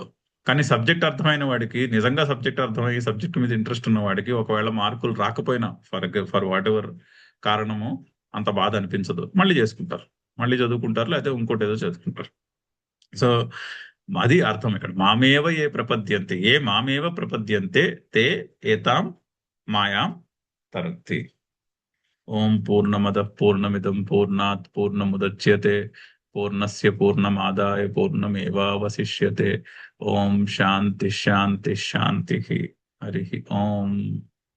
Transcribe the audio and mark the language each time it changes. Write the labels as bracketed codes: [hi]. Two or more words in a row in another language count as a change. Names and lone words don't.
[te] కానీ సబ్జెక్ట్ అర్థమైన వాడికి, నిజంగా సబ్జెక్ట్ అర్థమయ్యి సబ్జెక్ట్ మీద ఇంట్రెస్ట్ ఉన్న వాడికి, ఒకవేళ మార్కులు రాకపోయినా [en] for what ever [te] కారణము అంత బాధ అనిపించదు, మళ్ళీ చేసుకుంటారు, మళ్ళీ చదువుకుంటారు, లేకపోతే ఇంకోటి ఏదో చదువుకుంటారు. సో అది అర్థం ఇక్కడ. [sa] మామేవ ఏ ప్రపద్యంతే, ఏ మామేవ ప్రపద్యంతే తే ఏతాం మాయాం తరత్తి. ఓం పూర్ణమద పూర్ణమిదం పూర్ణాత్ పూర్ణముదచ్యతే పూర్ణస్య పూర్ణమాదాయ పూర్ణమేవావశిష్యతే. ఓం శాంతి శాంతి శాంతి. హరి ఓం.